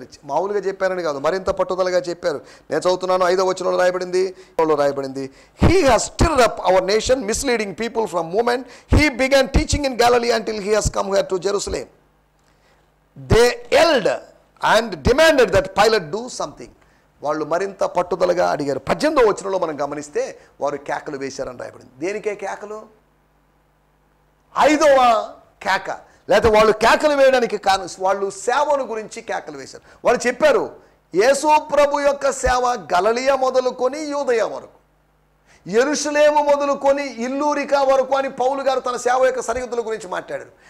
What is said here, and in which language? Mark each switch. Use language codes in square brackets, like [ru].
[te] మామూలుగా చెప్పారని కాదు, మరింత పట్టుదలగా చెప్పారు. నేను చదువుతున్నాను 5వ వచనంలో రాయబడింది, [en] he has stirred up our nation, misleading people from moment he began teaching in Galilee until he has come here to Jerusalem. They yelled and demanded that Pilate do something. [te] వాళ్ళు మరింత పట్టుదలగా అడిగారు. 18వ వచనంలో మనం గమనిస్తే వారు కేకలు వేశారని రాయబడింది. దేనికే కేకలు? 5వ కేక. లేకపోతే వాళ్ళు కేకలు వేయడానికి కారణం వాళ్ళు సేవను గురించి కేకలు వేశారు. వాళ్ళు చెప్పారు యేసు ప్రభు యొక్క సేవ గలిలయ మొదలుకొని యూదయ వరకు, యెరూషలేము మొదలుకొని ఇల్లూరిక వరకు అని పౌలు గారు తన సేవ యొక్క సరిహద్దుల గురించి మాట్లాడారు.